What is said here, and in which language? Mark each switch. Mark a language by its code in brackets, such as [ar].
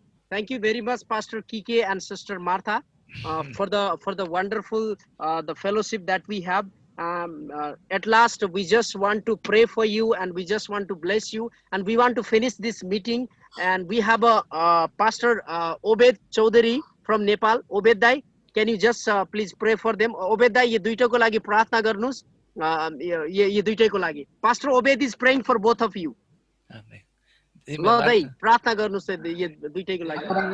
[en] Thank you very much, Pastor Kike and Sister Martha, for the wonderful the fellowship that we have. At last, we just want to pray for you, and we just want to bless you, and we want to finish this meeting. And we have a Pastor Obed Chaudhary from Nepal. Obed Dai, can you just please pray for them? [ne] Obed Dai, ये दुईटैको लागि प्रार्थना गर्नुस्. ये दुईटैको लागि. [en] Pastor Obed is praying for both of you. [es] Amén. [ne] ल दाइ प्रार्थना गर्नुस् यो दुईटैको लागि.